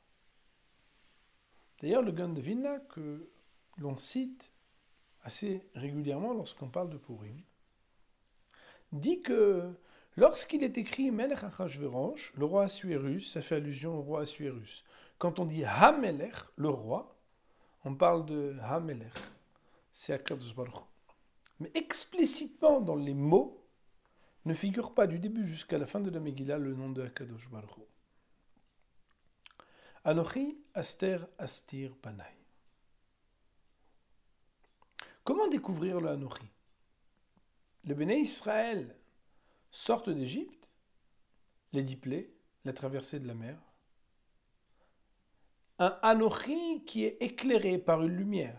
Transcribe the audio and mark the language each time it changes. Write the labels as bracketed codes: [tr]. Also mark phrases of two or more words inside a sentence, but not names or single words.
[fr] D'ailleurs, le Gaon de Vilna, que l'on cite assez régulièrement lorsqu'on parle de Purim, dit que lorsqu'il est écrit [he] מלך אחשורוש, [fr] le roi Assuérus, ça fait allusion au roi Assuérus. Quand on dit Hamelech, le roi, on parle de Hamelech, c'est [he] הקדוש ברוך הוא. [fr] Mais explicitement dans les mots, ne figure pas du début jusqu'à la fin de la Megillah le nom de [he] הקדוש ברוך הוא. אנכי הסתר אסתיר פני. [fr] Comment découvrir le Anochi? Les Béné Israël sortent d'Égypte, les 10 plaies, la traversée de la mer. Un Anochi qui est éclairé par une lumière.